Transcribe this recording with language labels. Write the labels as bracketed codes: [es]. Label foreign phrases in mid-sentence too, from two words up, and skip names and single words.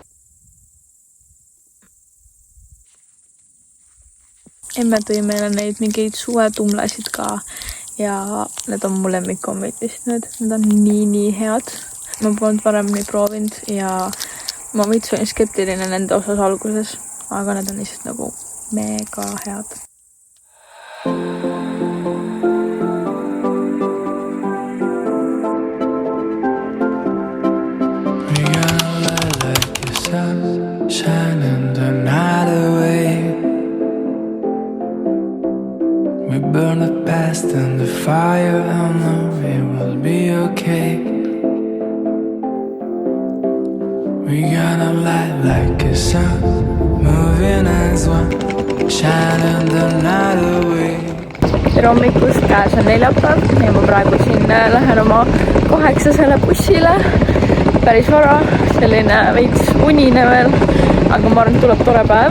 [et] Emme tõi meile neid mingeid suvetumlasid ka ja need on mu lemmikommid lihtsalt. Need on nii head. Ma polnud varem nii proovinud ja ma võits olin skeptiline nende osas alguses, aga need on lihtsalt nagu mega head. [en] Shining the night away. We burn the past and the fire. I know it will be okay. We gonna light like a sun, moving as one, shining the night away. [et] Tere hommikust, käes on neljapäev ja ma praegu siin lähen oma 8. bussile. Päris vara, selline veits unine veel, aga ma arvan, et tuleb tore päev.